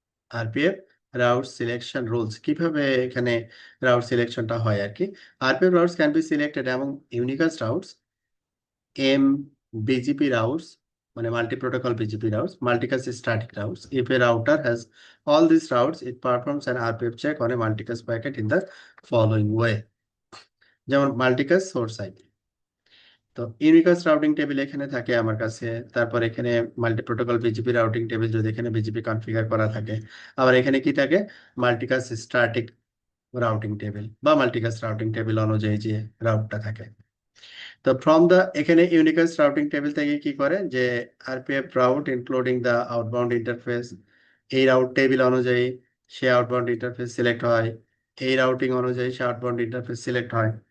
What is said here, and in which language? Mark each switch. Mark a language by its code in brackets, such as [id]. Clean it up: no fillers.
[bn] RPF route selection rules কিভাবে এখানে route সিলেকশনটা হয় আর কি। [en] RPF routes can be selected এবং unicast routes, M BGP routes মানে multi protocol BGP routes, multicast static routes. If a router has all these routes, it performs an RPF check on a multicast packet in the following way. [bn] যেমন multicast source IP, তো unicast routing table এখানে থাকে আমার কাছে। তারপর এখানে multi protocol BGP routing table যদি এখানে বিজিপি কনফিগার করা থাকে। আবার এখানে কি থাকে, মাল্টিকাস্ট স্ট্যাটিক রাউটিং টেবিল বা মাল্টিকাস্ট রাউটিং টেবিল অনুযায়ী যে রাউটটা থাকে। তো ফ্রম দ্য এখানে ইউনিকাস্ট রাউটিং টেবিল থেকে কি করে যে RPF route [en] including the outbound interface, [bn] এই রাউট টেবিল অনুযায়ী সে আউটবাউন্ড ইন্টারফেস সিলেক্ট হয়, এই রাউটিং অনুযায়ী সে আউটবাউন্ড ইন্টারফেস সিলেক্ট হয়।